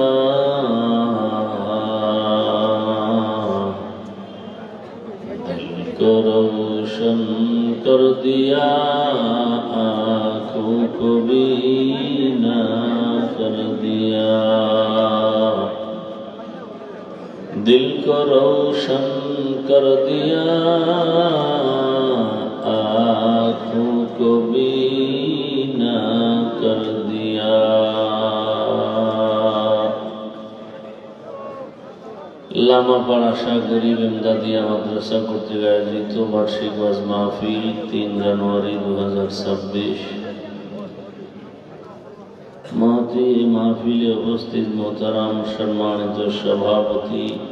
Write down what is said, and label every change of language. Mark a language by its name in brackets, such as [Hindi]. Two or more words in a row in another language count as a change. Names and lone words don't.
[Urdu] دل کو روشن کر دیا آنکھوں کو بینا کر دیا دل کو روشن کر دیا آنکھوں کو بینا کر دیا [Bangla] লামা পাড়া শাহ গরিব এমদাদিয়া মাদ্রাসা কর্তৃক আয়োজিত বার্ষিক ওয়াজ মাহফিল 3 জানুয়ারি 2026 মহতি মাহফিলে উপস্থিত মোহতারাম সম্মানিত সভাপতি,